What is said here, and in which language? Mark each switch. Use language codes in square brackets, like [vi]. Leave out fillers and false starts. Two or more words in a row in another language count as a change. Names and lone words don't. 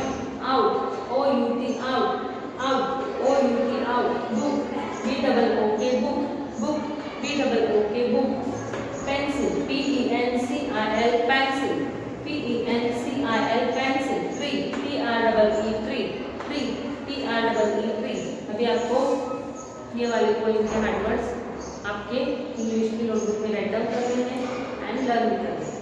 [en] Out, O-U-T, out, O-U-T, out. Book, B-O-O-K, book, B-O-O-K, book. Pencil, P-E-N-C-I-L, pencil, P-E-N-C-I-L, pencil. Tree, T-R-E-E, tree, T-R-E-E, tree. [hi] अभी आपको ये वाले पोएम के वर्ड्स आपके इंग्लिश की नोटबुक में [en] write down [hi] करने हैं [en] and learn [hi] करना है.